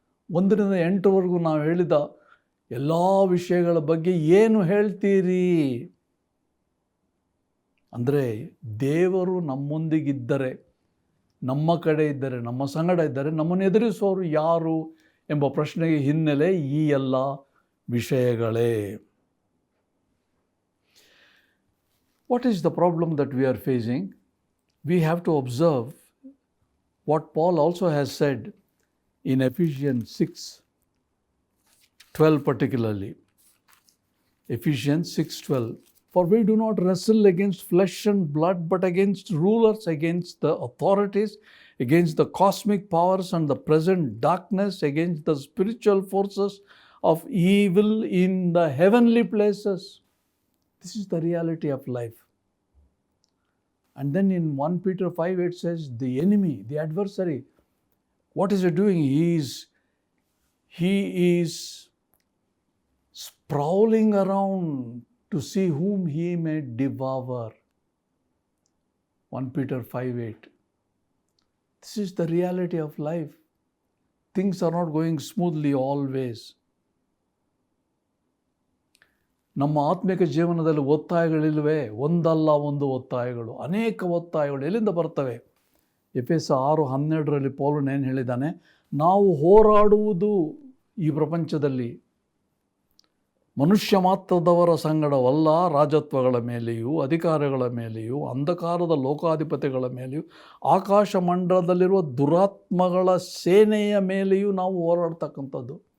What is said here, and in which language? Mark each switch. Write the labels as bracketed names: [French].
[Kannada] 1ರಿಂದ 8 ನಾವು ಹೇಳಿದ ಎಲ್ಲ ವಿಷಯಗಳ ಬಗ್ಗೆ ಏನು ಹೇಳ್ತೀರಿ? ಅಂದರೆ ದೇವರು ನಮ್ಮೊಂದಿಗಿದ್ದರೆ, ನಮ್ಮ ಕಡೆ ಇದ್ದರೆ, ನಮ್ಮ ಸಂಗಡ ಇದ್ದರೆ ನಮ್ಮನ್ನು ಎದುರಿಸುವವರು ಯಾರು ಎಂಬ ಪ್ರಶ್ನೆಗೆ ಹಿನ್ನೆಲೆ ಈ ಎಲ್ಲ ವಿಷಯಗಳೇ. [English] What is the problem that we are facing? We have to observe what Paul also has said in Ephesians 6:12 particularly. Ephesians 6:12. For we do not wrestle against flesh and blood, but against rulers, against the authorities, against the cosmic powers and the present darkness, against the spiritual forces of evil in the heavenly places. This is the reality of life. And then in 1 Peter 5, it says the enemy, the adversary, what is he doing? He is prowling around to see whom he may devour. 1 Peter 5:8. This is the reality of life. Things are not going smoothly always. [Kannada] ನಮ್ಮ ಆತ್ಮಿಕ ಜೀವನದಲ್ಲಿ ಒತ್ತಾಯಗಳಿಲ್ವೇ? ಒಂದಲ್ಲ ಒಂದು ಒತ್ತಾಯಗಳು, ಅನೇಕ ಒತ್ತಾಯಗಳು ಎಲ್ಲಿಂದ ಬರ್ತವೆ? ಎಫೆಸ 6:12 ಪೌಲನು ಏನು ಹೇಳಿದ್ದಾನೆ? ನಾವು ಹೋರಾಡುವುದು ಈ ಪ್ರಪಂಚದಲ್ಲಿ ಮನುಷ್ಯ ಮಾತ್ರದವರ ಸಂಗಡವಲ್ಲ, ರಾಜತ್ವಗಳ ಮೇಲೆಯೂ, ಅಧಿಕಾರಗಳ ಮೇಲೆಯೂ, ಅಂಧಕಾರದ ಲೋಕಾಧಿಪತಿಗಳ ಮೇಲೆಯೂ, ಆಕಾಶ ಮಂಡಲದಲ್ಲಿರುವ ದುರಾತ್ಮಗಳ ಸೇನೆಯ ಮೇಲೆಯೂ ನಾವು ಹೋರಾಡ್ತಕ್ಕಂಥದ್ದು.